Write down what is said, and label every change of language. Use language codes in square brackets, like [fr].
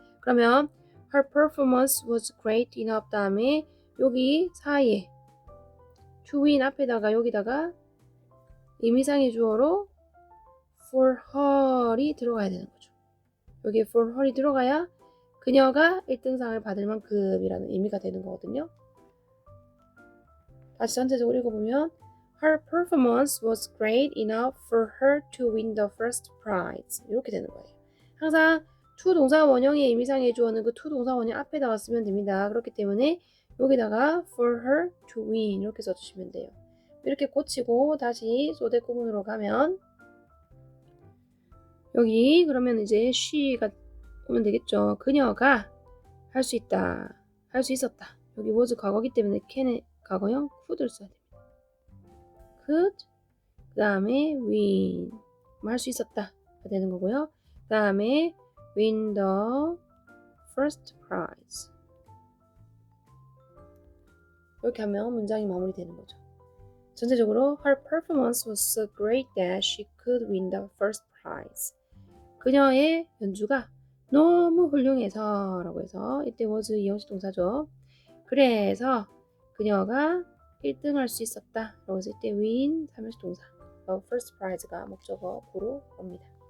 [ko] 그러면 [en] her performance was great enough 다음에 여기 사이에 to win 앞에다가 여기다가 의미상의 주어로 for her [ko] 이 들어가야 되는 거죠. 여기에 [en] for her [ko] 이 들어가야 그녀가 1등상을 받을 만큼이라는 의미가 되는 거거든요. 다시 전체적으로 읽어보면 [en] her performance was great enough for her to win the first prize. [ko] 이렇게 되는 거예요. 항상 to 동사 원형의 의미상의 주어는 그 to 동사 원형 앞에다가 쓰면 됩니다. 그렇기 때문에 여기다가 [en] for her to win [ko] 이렇게 써주시면 돼요. 이렇게 고치고 다시 소대 구문으로 가면 여기 그러면 이제 she가 오면 되겠죠. 그녀가 할 수 있다. 할 수 있었다. 여기 was 과거기 때문에 can의 과거형 could를 써야 됩니다. could 그 다음에 win 할 수 있었다 되는 거고요. 그 다음에 [en] win the first prize [ko] 이렇게 하면 문장이 마무리되는 거죠. [en] 전체적으로 her performance was so great that she could win the first prize. [ko] 그녀의 연주가 너무 훌륭해서 라고 해서 이때 was 이형식 동사죠. 그래서 그녀가 1등 할 수 있었다 라고 해서 이때 win 3형식 동사 [en] first prize [ko] 가 목적어구로 옵니다.